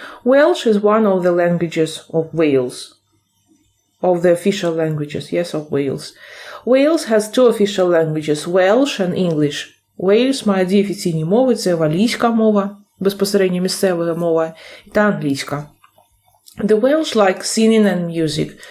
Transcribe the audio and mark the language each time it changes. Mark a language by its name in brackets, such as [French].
[English] Welsh is one of the languages of Wales. Of the official languages, yes, of Wales. Wales has 2 official languages, Welsh and English. [Ukrainian] Wales має 2 офіційні мови, це валійська мова, безпосередньо місцева мова, та англійська. [English] The Welsh like singing and music.